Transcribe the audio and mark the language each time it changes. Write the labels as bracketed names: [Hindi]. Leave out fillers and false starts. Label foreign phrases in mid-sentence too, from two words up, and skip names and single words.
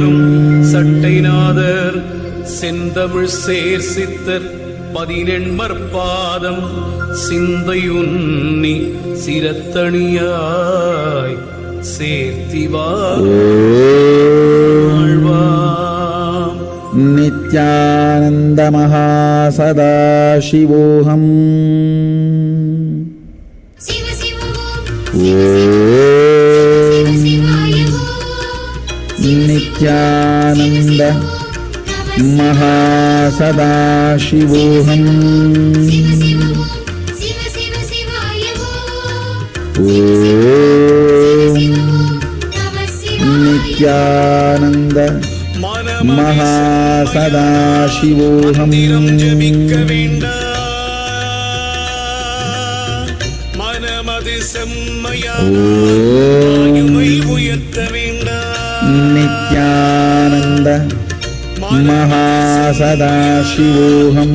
[Tamil] சட்டைநாதர் செந்தமிழ் சேர் சித்தர் பதினெண்மற்பாதம் சிந்தையுன்னி சிரத்தணியாய் சேர்த்தி வாழ்வாம். [Sanskrit] Nithyananda Mahasadaशिवोहम. Nithyananda Mahasadaशिवोहम. Nithyananda Mahasadaशिवोहम. [Tamil] ஜபிக்க வேண்டாம், மனமது செம்மையாயுமை உயர்த்த வேண்டாம். [Sanskrit] Nithyananda Mahasadaशिवोहam.